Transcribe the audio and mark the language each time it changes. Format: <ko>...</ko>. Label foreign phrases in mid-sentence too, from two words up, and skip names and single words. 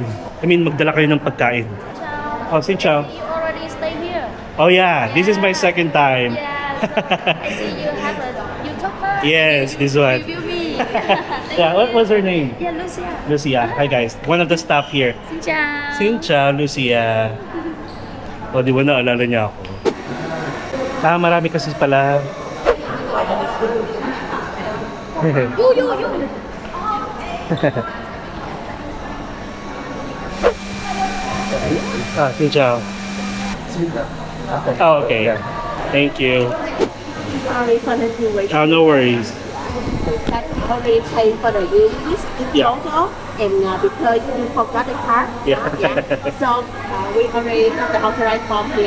<en>I mean,</en> <tl>magdala kayo ng pagkain.</tl> <vi>Oh, xin chào.</vi> <en>You already stay here. Oh yeah, this is my second time. Yes. I see you have a YouTuber. Yes, this one. Review me. Yeah, what was her name? Yeah, Lucia. Lucia. Hi guys, one of the staff here. Xin chào. Xin chào,</en> <tl>Lucia. O, di ba naalala niya ako? Marami kasi pala.</tl> <vi>Xin chào.</vi> <en>Oh, okay. Thank you. Sorry for the duration. Oh, no worries. That already paid for the room. This Yeah. total, and because you forgot the card. Yeah. So we already have the authorized form here.</en>